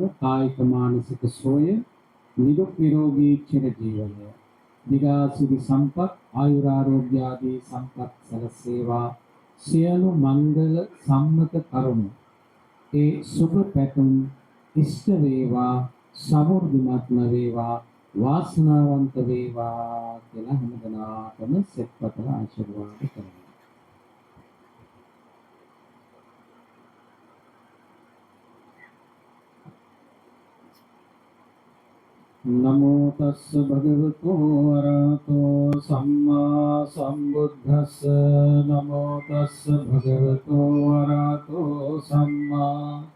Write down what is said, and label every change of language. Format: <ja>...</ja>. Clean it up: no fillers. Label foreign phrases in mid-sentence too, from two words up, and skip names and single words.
<si>කායික මානසික සෝය නිදුක් නිරෝගී චිර ජීවනය දිගාසිරි සම්පත් ආයුරාරෝග්‍ය ආදී සම්පත් සැලසේවා සියලු මංගල සම්මත කරුණු ඒ සුභ පැතුම් ඉෂ්ට වේවා සමෘද්ධිමත්ම වේවා වාසනාවන්ත වේවා කියලා හැමදෙනාටම සෙත්පතල ආශිර්වාද කරනවා.</si> <pi>නමෝ තස්ස භගවතු වරහතෝ සම්මා සම්බුද්දස්ස නමෝ තස්ස භගවතු වරහතෝ සම්මා</pi>